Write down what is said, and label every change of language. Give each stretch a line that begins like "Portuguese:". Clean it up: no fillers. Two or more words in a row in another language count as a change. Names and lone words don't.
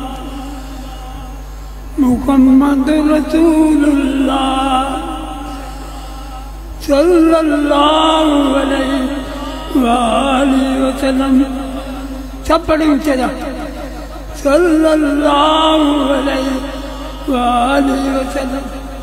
Arabic: محمد رسول الله صلى الله عليه وسلم.
Punjabi: سب پڑھے اچے جا.
Arabic: صلى الله عليه وسلم.